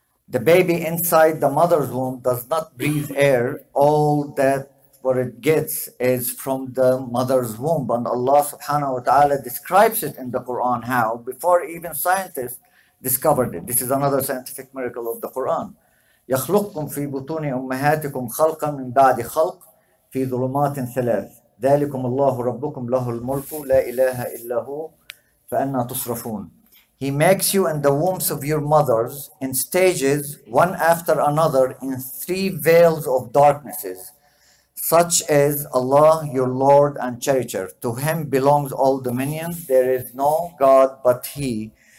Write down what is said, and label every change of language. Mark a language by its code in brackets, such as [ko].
[en] The baby inside the mother's womb does not breathe air. All that what it gets is from the mother's womb. And Allah subhanahu wa ta'ala describes it in the Quran how before even scientists discovered it. This is another scientific miracle of the Quran. [ar] يخلقكم في بطون أمهاتكم خلقا من بعد خلق في ظلمات ثلاث ذلكم الله ربكم له الملك لا إله إلا هو فأنا تصرفون. [en] He makes you in the wombs of your mothers in stages, one after another, in three veils of darknesses, such as Allah, your Lord and Cherisher. To Him belongs all dominion. There is no God but He.